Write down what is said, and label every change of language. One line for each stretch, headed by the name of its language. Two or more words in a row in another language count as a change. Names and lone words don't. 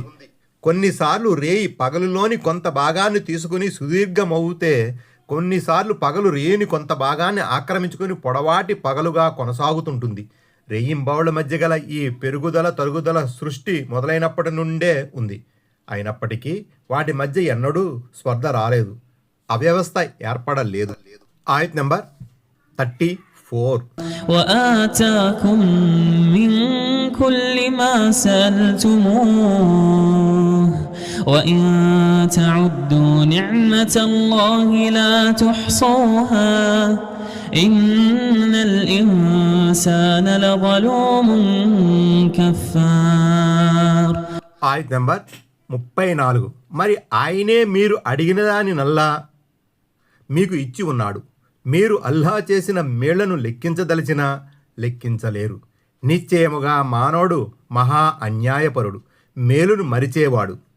Telugu: కొన్నిసార్లు రేయి పగలులోని కొంత భాగాన్ని తీసుకుని సుదీర్ఘమవుతే, కొన్నిసార్లు పగలు రేయిని కొంత భాగాన్ని ఆక్రమించుకొని పొడవాటి పగలుగా కొనసాగుతుంటుంది. రేయింబవళ మధ్య గల ఈ పెరుగుదల తరుగుదల సృష్టి మొదలైనప్పటి నుండే ఉంది. అయినప్పటికీ వాటి మధ్య ఎన్నడూ స్పర్ధ రాలేదు, అవ్యవస్థ ఏర్పడలేదు. ఆయత్ నంబర్ 34.
Arabic: وآتاكم من كل ما سألتموه وإن تعدوا نعمة الله لا تحصوها إن الإنسان لظلوم كفار.
Telugu: ఆయత్ నంబర్ 34. మరి ఆయనే మీరు అడిగిన దాని నల్లా మీకు ఇచ్చి ఉన్నాడు. మీరు అల్లా చేసిన మేళ్లను లెక్కించదలిచినా లెక్కించలేరు. నిశ్చయముగా మానవుడు మహా అన్యాయపరుడు, మేలును మరిచేవాడు.